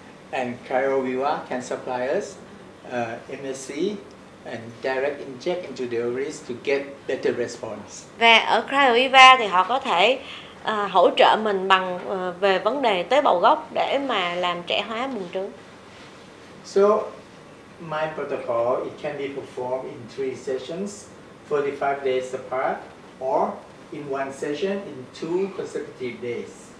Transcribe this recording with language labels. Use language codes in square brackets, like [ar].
[en] And cryoViva can supply us MSC and direct inject into the ovaries to get better response. [vi] Và ở cryoViva thì họ có thể hỗ trợ mình bằng về vấn đề tế bào gốc để mà làm trẻ hóa buồng trứng. [en] So my protocol, it can be performed in 3 sessions, 45 days apart, or in one session in 2 consecutive days.